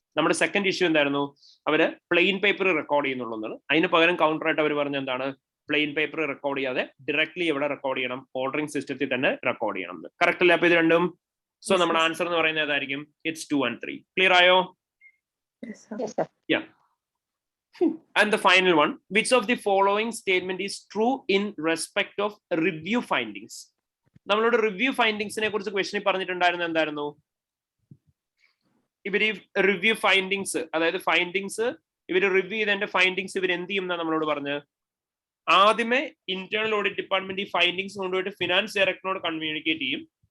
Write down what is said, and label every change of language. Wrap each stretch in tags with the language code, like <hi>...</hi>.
<ml>നമ്മുടെ second issue എന്തായിരുന്നു? അവര് പ്ലെയിൻ പേപ്പർ റെക്കോർഡ് ചെയ്യുന്നുള്ളത്. അതിന് പകരം കൗണ്ടർ ആയിട്ട് അവർ പറഞ്ഞ എന്താണ്? പ്ലെയിൻ പേപ്പർ റെക്കോർഡ് ചെയ്യാതെ ഡയറക്ട്ലി എവിടെ റെക്കോർഡ് ചെയ്യണം? ഓർഡറിംഗ് സിസ്റ്റത്തിൽ തന്നെ റെക്കോർഡ് ചെയ്യണം. കറക്റ്റ് അല്ലേ? അപ്പൊ ഇത് രണ്ടും സോ നമ്മുടെ ആൻസർ എന്ന് പറയുന്നത് ഏതായിരിക്കും?</ml> <en>It's 2 and 3.</en> <ml>ക്ലിയർ ആയോ?</ml> <en>Yeah. And the final one, which of the following statement is true in respect of review findings?</en> <ml>നമ്മളോട് റിവ്യൂ ഫൈൻഡിങ്സിനെ കുറിച്ച് ക്വസ്റ്റ്യൻ പറഞ്ഞിട്ടുണ്ടായിരുന്നു. എന്തായിരുന്നു ഇവർ ഈ റിവ്യൂ ഫൈൻഡിങ്സ്, അതായത് ഫൈൻഡിങ്സ് ഇവർ റിവ്യൂ ചെയ്തതിന്റെ ഫൈൻഡിങ്സ് ഇവർ എന്ത് ചെയ്യും എന്നാ നമ്മളോട് പറഞ്ഞ്? ആദ്യമേ ഇന്റേണൽ ഓഡിറ്റ് ഡിപ്പാർട്ട്മെന്റ് ഈ ഫൈൻഡിങ്സ് കൊണ്ടുപോയിട്ട് ഫിനാൻസ് ഡയറക്ടറിനോട് കമ്മ്യൂണിക്കേറ്റ് ചെയ്യും.</ml>